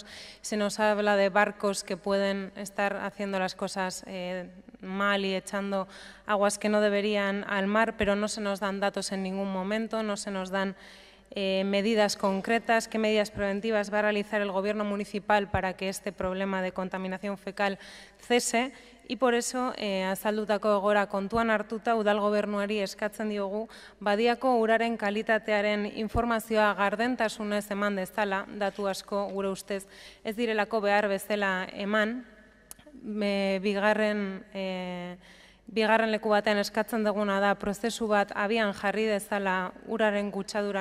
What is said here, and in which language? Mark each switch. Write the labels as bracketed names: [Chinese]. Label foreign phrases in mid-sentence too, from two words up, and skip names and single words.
[Spanish] Se nos habla de barcos que pueden estar haciendo las cosas mal y echando aguas que no deberían al mar, pero no se nos dan datos en ningún momento, no se nos dan medidas concretas, qué medidas preventivas va a realizar el Gobierno municipal para que este problema de contaminación fecal cese. Y por eso, [Basque] azaldutako egoera kontuan hartuta, udal gobernuari eskatzen diogu, badiako uraren kalitatearen informazioa gardentasunez eman dezala, datu asko gure ustez ez direlako behar bezala eman, bigarren leku batean eskatzen duguna da prozesu bat abian jarri dezala uraren kutsadura